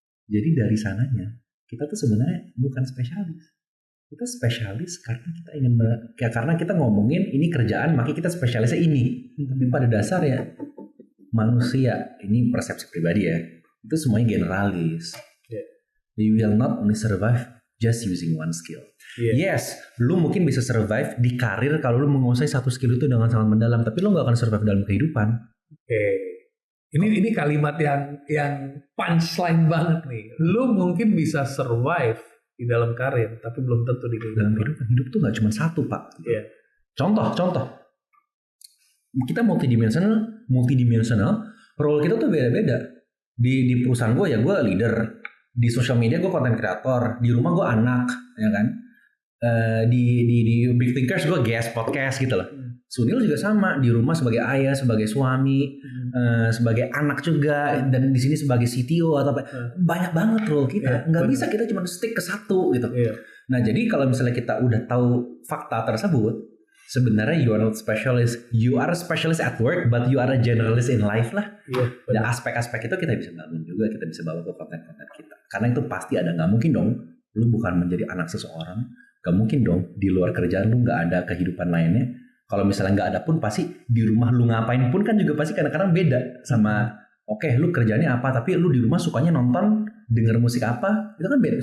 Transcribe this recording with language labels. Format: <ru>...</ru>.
<id>Jadi dari sananya kita tuh sebenarnya bukan spesialis. Kita spesialis karena kita ingin karena kita ngomongin ini kerjaan, makanya kita spesialisnya ini. Tapi pada dasarnya manusia, ini persepsi pribadi ya, itu semuanya generalis.</id> <en>You will not only survive just using one skill.</en> <id>Yes, lu mungkin bisa survive di karir kalau lu menguasai satu skill itu dengan sangat mendalam, tapi lu gak akan survive dalam kehidupan. Ini kalimat yang punchline banget nih. Lu mungkin bisa survive di dalam karir, tapi belum tentu di dalam kehidupan. Hidup tuh gak cuma satu pak. Contoh. Kita multidimensional. Role kita tuh beda-beda. Di perusahaan gue ya gue leader. Di sosial media gue content creator. Di rumah gue anak, ya kan. Di Big Thinkers gue guest podcast gitu loh. Sunil juga sama, di rumah sebagai ayah, sebagai suami, sebagai anak juga, dan di sini sebagai CTO atau apa. Banyak banget role kita. Nggak bisa kita cuma stick ke satu gitu. Nah jadi kalau misalnya kita udah tahu fakta tersebut, sebenarnya</id> <en>you are not specialist. You are a specialist at work, but you are a generalist in life lah.</en> <id>Dan aspek-aspek itu kita bisa bangun juga, kita bisa bawa ke konten-konten kita. Karena itu pasti ada. Nggak mungkin dong, lu bukan menjadi anak seseorang. Nggak mungkin dong, di luar kerjaan lu nggak ada kehidupan lainnya. Kalau misalnya nggak ada pun pasti di rumah lu ngapain pun kan juga pasti kadang-kadang beda sama lu kerjanya apa, tapi lu di rumah sukanya nonton, denger musik apa, itu kan beda.</id>